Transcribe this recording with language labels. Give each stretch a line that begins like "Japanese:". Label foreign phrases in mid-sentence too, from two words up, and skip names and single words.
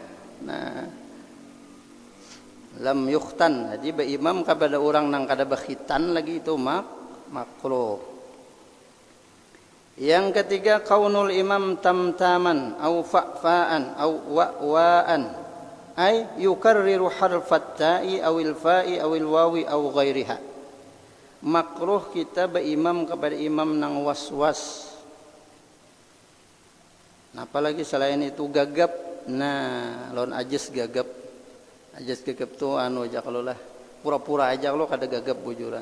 Arabic: لم يختن,
Banjar: jadi berimam kepada orang nang kada berkhitan lagi itu makruh. Yang ketiga
Arabic: كون الإمام تمتاما أو فأفاء أو وأواء أي يكرر حرف التاء أو الفاء أو الواو أو غيرها.
Banjar: Makruh kita berimam kepada imam nang was-was. Apalagi selain itu gagap, lawan ajis gagap tuh aja kalau lah pura-pura aja kalau kada gagap bujuran.